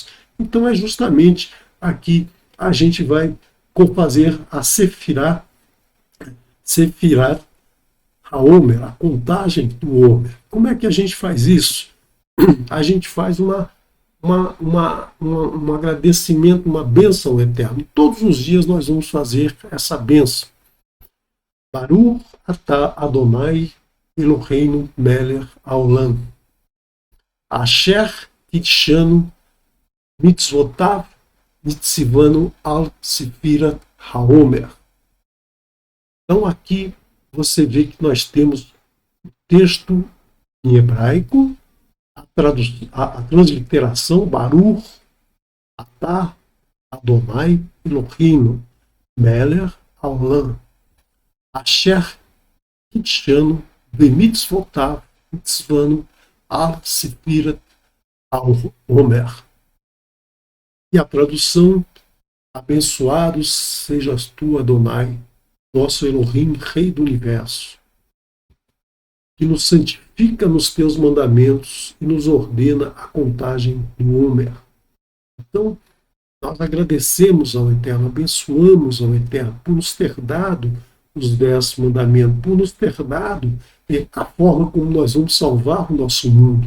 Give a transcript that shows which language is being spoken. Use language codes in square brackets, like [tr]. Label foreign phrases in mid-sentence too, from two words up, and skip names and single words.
[pt] Então é justamente aqui a gente vai fazer a [he] ספירת העומר, [pt] a contagem do Homer. Como é que a gente faz isso? A gente faz um agradecimento, uma bênção ao Eterno. E todos os dias nós vamos fazer essa bênção. [he] ברוך אתה אדוני אלוהינו מלך העולם. אשר קדשנו מצוותיו וצונו על ספירת העומר. [pt] Então aqui você vê que nós temos o texto em hebraico, a transliteração, [he] ברוך אתה אדוני אלוהינו מלך העולם. אשר קדשנו במצוותיו וצונו על ספירת העומר. [pt] E a tradução, abençoado sejas tu, Adonai, nosso Elohim, Rei do Universo, que nos santifica nos teus mandamentos e nos ordena a contagem do Homer. Então, nós agradecemos ao Eterno, abençoamos ao Eterno por nos ter dado os 10 mandamentos, por nos ter dado a forma como nós vamos salvar o nosso mundo.